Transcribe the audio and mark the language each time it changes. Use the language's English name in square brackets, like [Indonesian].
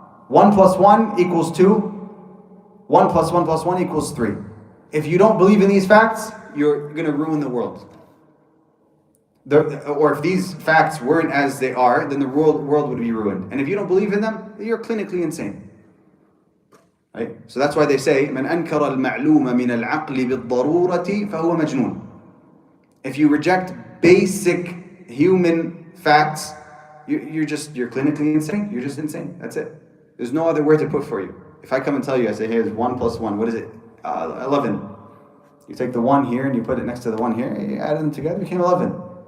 [English] 1 + 1 = 2. 1 + 1 + 1 = 3. If you don't believe in these facts, you're going to ruin the world. Or if these facts weren't as they are, then the world would be ruined. And if you don't believe in them, you're clinically insane. Right? So that's why they say, [Arabic] مَنْ أَنْكَرَ الْمَعْلُومَ مِنَ الْعَقْلِ بِالضَّرُورَةِ فَهُوَ مَجْنُونَ. [English] If you reject basic human facts, you're clinically insane. You're just insane. That's it. There's no other word to put for you. If I come and tell you, I say, hey, it's 1 + 1. What is it? 11. You take the 1 here and you put it next to the 1 here. You add them together, it became 11.